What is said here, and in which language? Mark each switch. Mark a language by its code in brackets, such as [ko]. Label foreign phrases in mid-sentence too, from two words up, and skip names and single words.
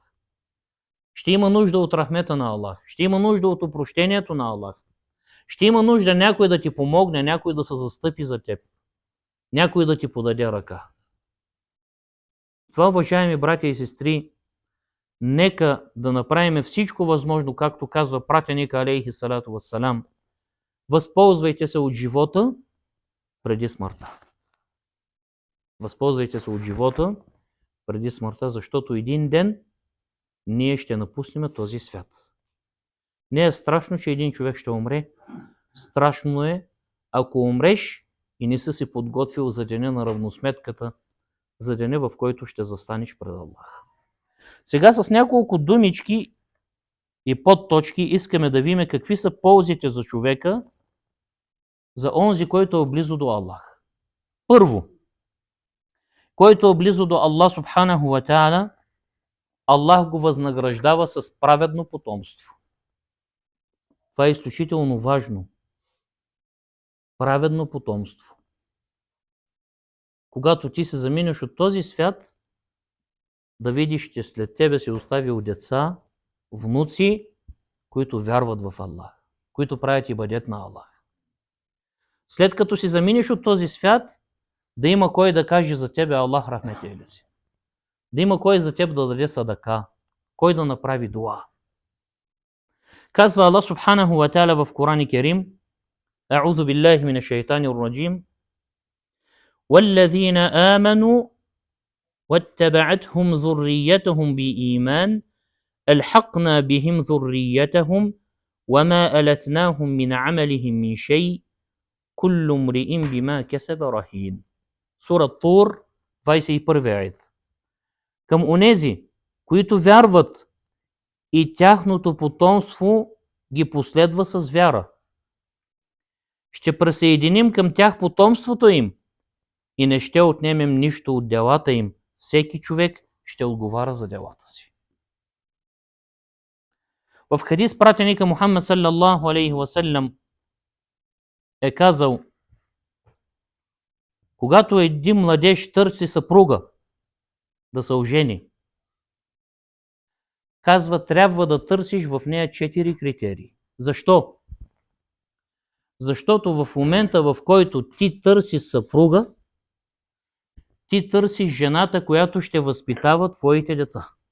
[bg] Ще има нужда от рахмета на Аллах. Ще има нужда от опрощението на Аллах. Ще има нужда някой да ти помогне, някой да се застъпи за теб. Някой да ти подаде ръка. Това, уважаеми братя и сестри, нека да направим всичко възможно, както казва пратеника [ar] عليه الصلاة والسلام. [bg] Възползвайте се от живота преди смъртта. Възползвайте се от живота преди смъртта, защото един ден ние ще напуснем този свят. Не е страшно, че един човек ще умре. Страшно е, ако умреш и не си се подготвил за деня на равносметката, за деня, в който ще застанеш пред Аллах. Сега с няколко думички и подточки искаме да видим какви са ползите за човека, за онзи, който е близо до Аллах. Първо, който е близо до Аллах [ar] سبحانه وتعالى, [bg] Аллах го възнаграждава с праведно потомство. Това е изключително важно. Праведно потомство. Когато ти се заминеш от този свят, да видиш, че след тебе си оставил деца, внуци, които вярват в Аллах, които правят ибадет на Аллах. След като си заминеш от този свят, да има кой да каже за тебе Аллах рахмети си. Да има кой за теб да даде садака, кой да направи дуа. Казва Аллах [ar] سبحانه وتعالى [bg] в Коран Керим: [ar] أعوذ بالله من الشيطان الرجيم. وَالَّذِينَ آمَنُوا وَاتَّبَعَتْهُمْ ذُرِّيَّتُهُمْ بِإِيمَانٍ أَلْحَقْنَا بِهِمْ ذُرِّيَّتَهُمْ وَمَا أَلَتْنَاهُمْ مِنْ عَمَلِهِمْ مِنْ شَيْءٍ كُلُّ امْرِئٍ بِمَا كَسَبَ رَهِينٌ. [bg] Сура Тур, 21 аят. Към онези, които вярват и тяхното потомство ги последва с вяра. Ще присъединим към тях потомството им и не ще отнемем нищо от делата им. Всеки човек ще отговаря за делата си. В хадис пратеника Мухаммад [ar] صلى الله عليه وسلم [bg] е казал: когато един младеж търси съпруга да се ожени, казва, трябва да търсиш в нея 4 критерии. Защо? Защото в момента, в който ти търсиш съпруга, ти търсиш жената, която ще възпитава твоите деца.